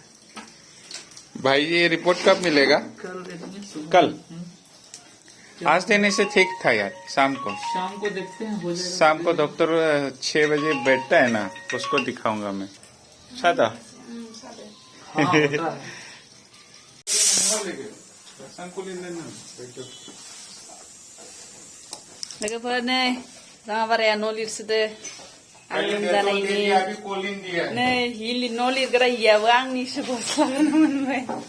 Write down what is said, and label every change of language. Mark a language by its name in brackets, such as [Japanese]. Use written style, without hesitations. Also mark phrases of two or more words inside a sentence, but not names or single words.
[Hindi] भाई ये रिपोर्ट कब मिलेगा? कल आज देने से ठीक था यार। शाम को देखते हैं हो जाएगा। शाम को डॉक्टर 6 बजे बैठता है ना, उसको दिखाऊंगा मैं। सादा हाँ, होता है। [Bodo] लोगोफोर नै जोंहा बाराया न' लिरसोदो आं लोमजानायनि नै न' लिरग्रा हियाबो आंनिसो गस्लाखौनो मोनबाय